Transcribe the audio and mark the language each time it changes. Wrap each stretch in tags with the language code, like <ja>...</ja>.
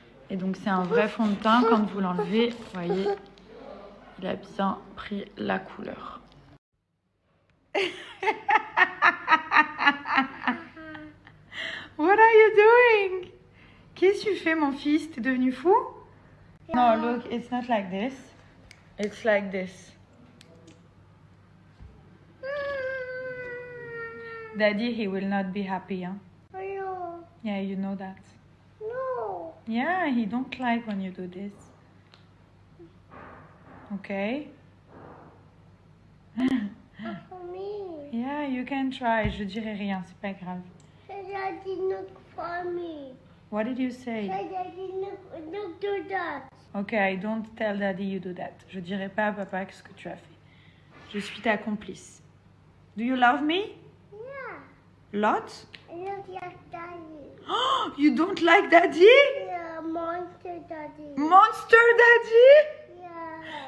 <fr>Et donc c'est un vrai fond de teint. Quand vous l'enlevez, vous voyez, il a bien pris la couleur.</fr> <en>What are you doing?</en> <fr>Qu'est-ce que tu fais, mon fils? T'es devenu fou?</fr> <en>No, look, it's not like this. It's like this. Daddy, he will not be happy, huh? No. Yeah, you know that. No. Yeah, he don't like when you do this. Okay? For me. Yeah, you can try.</en> <fr>Je dirai rien, c'est pas grave.</fr> <en>Say daddy, look for me. What did you say? Say daddy, look do that. Okay, don't tell daddy you do that.</en> <fr>Je dirai pas à papa ce que tu as fait. Je suis ta complice.</fr> <en>Do you love me? Yeah. Lot? I look like daddy. Oh, you don't like daddy? Yeah, monster daddy. Monster daddy? Yeah.</en>